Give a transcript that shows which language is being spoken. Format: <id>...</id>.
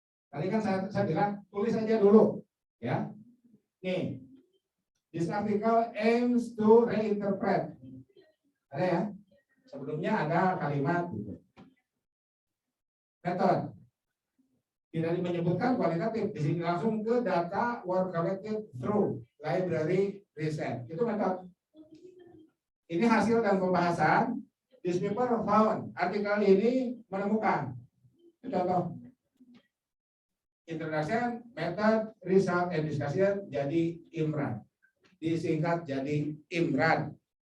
<id>Tadi kan saya bilang tulis aja dulu, ya. Nih,</id> <en>This article aims to reinterpret.</en> <id>Ada ya? Sebelumnya ada kalimat method. Tidak menyebutkan kualitatif. Di sini langsung ke</id> <en>data were collected through library research.</en> <id>Itu method. Ini hasil dan pembahasan.</id> <en>This paper found.</en> <id>Artikel ini menemukan. Contoh.</id> <en>Introduction, method, result, and discussion</en> <id>jadi</id> <en>IMRAN.</en> <id>Disingkat jadi IMRAN.</id>